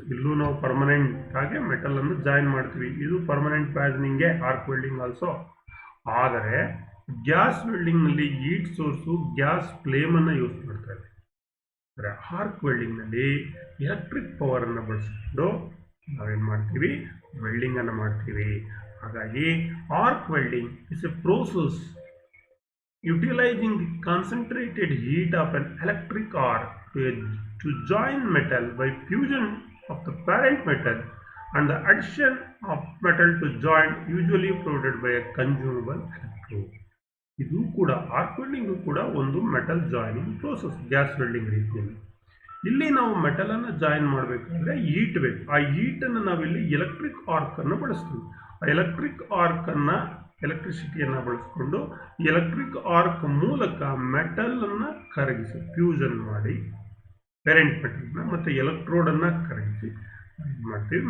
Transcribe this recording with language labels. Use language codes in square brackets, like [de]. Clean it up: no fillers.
[kn] ಇಲ್ಲೂ ನಾವು ಪರ್ಮನೆಂಟ್ ಆಗಿ ಮೆಟಲನ್ನು ಜಾಯಿನ್ ಮಾಡ್ತೀವಿ. ಇದು ಪರ್ಮನೆಂಟ್ ಪ್ಯಾಸ್ನಿಂಗೆ ಆರ್ಕ್ ವೆಲ್ಡಿಂಗ್ ಆಲ್ಸೋ. ಆದರೆ gas ವೆಲ್ಡಿಂಗ್ನಲ್ಲಿ heat source gas ಫ್ಲೇಮನ್ನು use ಮಾಡ್ತಾರೆ. ಅಂದರೆ ಆರ್ಕ್ ವೆಲ್ಡಿಂಗ್ನಲ್ಲಿ ಎಲೆಕ್ಟ್ರಿಕ್ ಪವರನ್ನು ಬಳಸಿಕೊಂಡು ನಾವೇನು ಮಾಡ್ತೀವಿ? ವೆಲ್ಡಿಂಗನ್ನು ಮಾಡ್ತೀವಿ. [en] ಹಾಗಾಗಿ arc welding is a process utilising the concentrated heat of an electric arc to join metal by fusion of the parent metal and the addition of metal to joint, usually provided by a consumable electrode. [kn] ಇದು ಕೂಡ arc welding ಕೂಡ ಒಂದು metal joining process gas welding ರೀತಿಯಲ್ಲಿ. ಇಲ್ಲಿ ನಾವು ಮೆಟಲನ್ನು join ಮಾಡಬೇಕಾದ್ರೆ heat ಬೇಕು. ಆ ಹೀಟನ್ನು ನಾವಿಲ್ಲಿ ಎಲೆಕ್ಟ್ರಿಕ್ ಆರ್ಕನ್ನು ಬಳಸ್ತೀವಿ. ಆ ಎಲೆಕ್ಟ್ರಿಸಿಟಿಯನ್ನು ಬಳಸ್ಕೊಂಡು ಎಲೆಕ್ಟ್ರಿಕ್ ಆರ್ಕ್ ಮೂಲಕ ಮೆಟಲನ್ನು ಕರಗಿಸಿ ಫ್ಯೂಷನ್ ಮಾಡಿ ಪೇರೆಂಟ್ ಮೆಟಲ್ನ ಮತ್ತು ಎಲೆಕ್ಟ್ರೋಡನ್ನು ಕರಗಿಸಿ ಮಾಡ್ತೀವಿ.